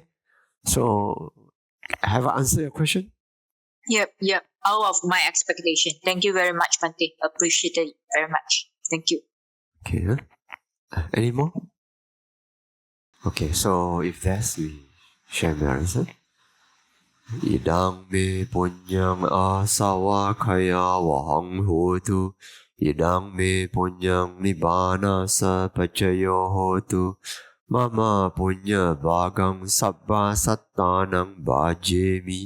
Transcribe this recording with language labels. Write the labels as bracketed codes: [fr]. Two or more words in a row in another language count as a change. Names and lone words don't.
[en] So, have I answered your question? Yep. Out of my expectation. Thank you very much, Bhante. Appreciate it very much. Thank you. Okay. Any more? Okay, so if that's, we share my answer. [pi] Idang me punyang asawakaya wahang hotu. Idang me punyang nibbana sapacayo hotu. Mama punya bhagam sabba sattanang bhajemi.